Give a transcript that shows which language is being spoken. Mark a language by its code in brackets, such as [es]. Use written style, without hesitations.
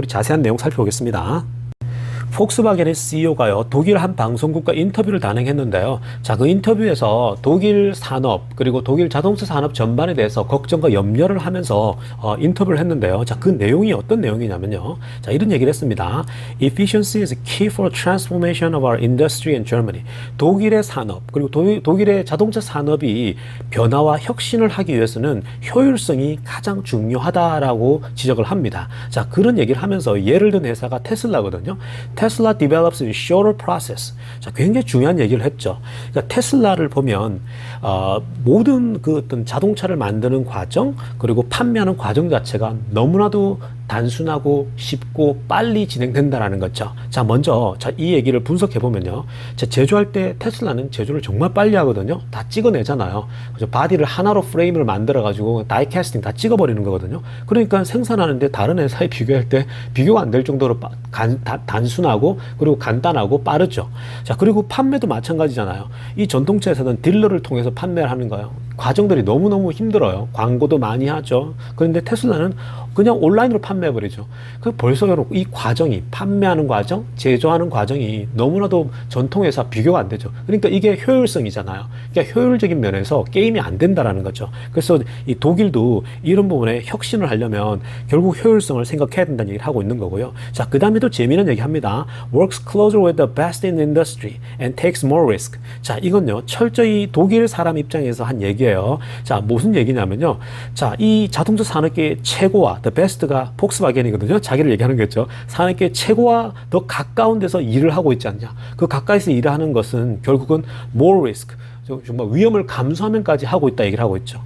[ko] 우리 자세한 내용 살펴보겠습니다. 폭스바겐의 CEO가요, 독일 한 방송국과 인터뷰를 단행했는데요. 자, 그 인터뷰에서 독일 산업, 그리고 독일 자동차 산업 전반에 대해서 걱정과 염려를 하면서 인터뷰를 했는데요. 자, 그 내용이 어떤 내용이냐면요. 자, 이런 얘기를 했습니다. [en] Efficiency is key for transformation of our industry in Germany. [ko] 독일의 산업, 그리고 독일의 자동차 산업이 변화와 혁신을 하기 위해서는 효율성이 가장 중요하다라고 지적을 합니다. 자, 그런 얘기를 하면서 예를 든 회사가 테슬라거든요. [en] 테슬라 develops in shorter process. [ko] 자, 굉장히 중요한 얘기를 했죠. 그러니까 테슬라를 보면 모든 그 어떤 자동차를 만드는 과정 그리고 판매하는 과정 자체가 너무나도 단순하고 쉽고 빨리 진행된다라는 거죠. 자, 먼저 이 얘기를 분석해 보면요. 제조할 때 테슬라는 제조를 정말 빨리 하거든요. 다 찍어내잖아요. 그죠? 바디를 하나로 프레임을 만들어 가지고 다이 캐스팅 다 찍어버리는 거거든요. 그러니까 생산하는데 다른 회사에 비교할 때 비교가 안 될 정도로 단순하고 그리고 간단하고 빠르죠. 자, 그리고 판매도 마찬가지잖아요. 이 전통차 회사는 딜러를 통해서 판매를 하는 거예요. 과정들이 너무너무 힘들어요. 광고도 많이 하죠. 그런데 테슬라는 그냥 온라인으로 판매해버리죠. 그 벌써 이 과정이, 판매하는 과정, 제조하는 과정이 너무나도 전통회사 비교가 안 되죠. 그러니까 이게 효율성이잖아요. 그러니까 효율적인 면에서 게임이 안 된다라는 거죠. 그래서 이 독일도 이런 부분에 혁신을 하려면 결국 효율성을 생각해야 된다는 얘기를 하고 있는 거고요. 자, 그 다음에 또 재미있는 얘기 합니다. [en] Works closer with the best in the industry and takes more risk. [ko] 자, 이건요, 철저히 독일 사람 입장에서 한 얘기예요. 자, 무슨 얘기냐면요. 자, 이 자동차 산업계의 최고와 the best가 폭스바겐이거든요. 자기를 얘기하는 거죠. 산업계 최고와 더 가까운 데서 일을 하고 있지 않냐. 그 가까이서 일을 하는 것은 결국은 more risk. 정말 위험을 감수하면까지 하고 있다 얘기를 하고 있죠.